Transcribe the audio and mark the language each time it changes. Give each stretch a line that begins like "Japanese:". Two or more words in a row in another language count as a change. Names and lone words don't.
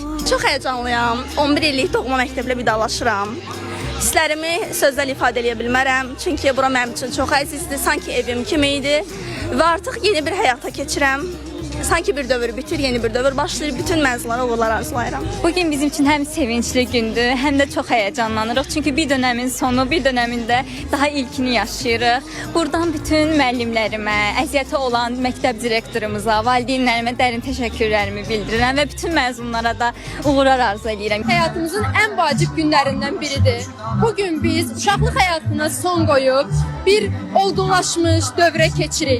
Azerbaijani: Çox həyəcanlıyam. 11 illik doğma məktəblə vidalaşıram. Hisslərimi sözlə ifadə edə bilmərəm. Çünki bura mənim üçün çox əzizdir, sanki evim kimi idi. Və artıq yeni bir həyata keçirəm. Sanki bir dövr bitir, yeni bir dövr başlayır. Bütün məzunlara uğurlar arzulayıram.
Turkish: Bugün bizim için hem sevinçli gündür, hem de çok heyecanlanırıq. Çünkü bir dönemin sonu, bir döneminde daha ilkini yaşayırıq.
Azerbaijani: Buradan bütün müəllimlərimə, əziyyəti olan məktəb direktorumuza, valideynlərimə dərin təşəkkürlərimi bildirirəm və bütün məzunlara da uğurlar arzu edirəm.
Turkish: Hayatımızın en vacip günlerinden biridir.
Azerbaijani: Bugün biz uşaqlıq həyatına son qoyub bir olgunlaşmış dövrə keçirik.